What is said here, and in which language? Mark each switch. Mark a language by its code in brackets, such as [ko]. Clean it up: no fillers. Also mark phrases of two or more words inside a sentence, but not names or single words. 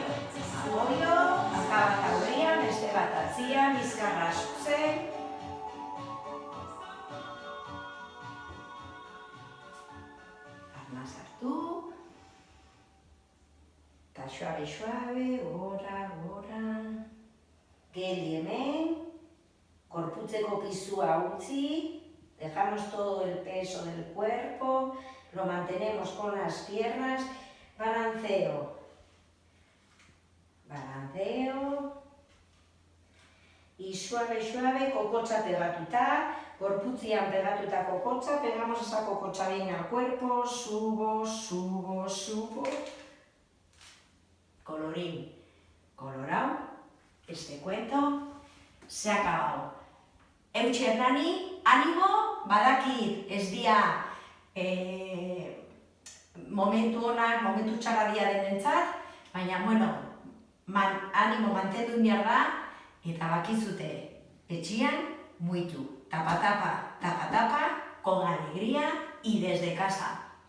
[es] Apoyo, [eu] hanka bat aurrean, beste bat atzian, bizkarra zuzen. Arma sartu. Eta suave, gora. Geldi hemen, gorputzeko pisua utzi. [es] Dejamos todo el peso del cuerpo, lo mantenemos con las piernas, balanceo, y suave, [eu] kokotxa pegatuta, gorputzian pegatuta kokotxa, [es] pegamos esa kokotxa bien al cuerpo, subo, colorín colorado, este cuento se ha acabado. [eu] Eutsi Hernani, animo, badakit ez dia momentu onak, momentu txarra dia denentzat, baina, bueno, animo mantendu behar da, eta bakizute, etxian, muitu, [es] tapa, con alegría y desde casa.